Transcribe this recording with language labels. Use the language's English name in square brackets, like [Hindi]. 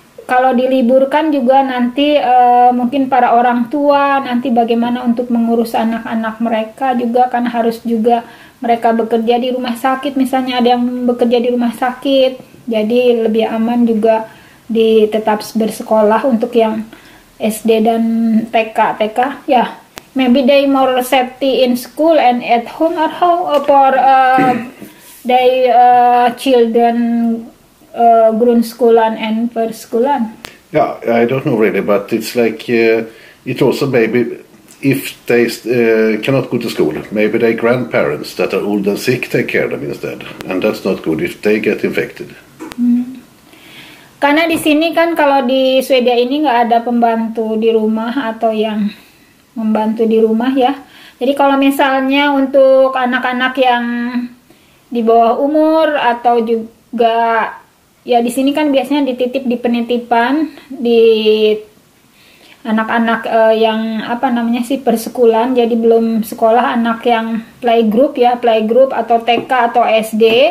[Indonesian] kalau diliburkan juga nanti mungkin para orang tua nanti bagaimana untuk mengurus anak-anak mereka juga kan harus juga mereka bekerja di rumah sakit, misalnya ada yang bekerja di rumah sakit, jadi lebih aman juga tetap bersekolah untuk yang SD dan TK ya. [English] Maybe they more safety in school and at home, or how for they children Grundskolan and Förskolan? Yeah, I don't know really, but it's like it also maybe if they cannot go to school, maybe their grandparents that are old and sick take care of them instead, and that's not good if they get infected. [Indonesian] Karena di sini kan kalau di Swedia ini nggak ada pembantu di rumah atau yang membantu di rumah ya. Jadi kalau misalnya untuk anak-anak yang di bawah umur atau juga ya di sini kan biasanya dititip di penitipan di anak-anak yang persekolah, jadi belum sekolah, anak yang playgroup atau TK atau SD.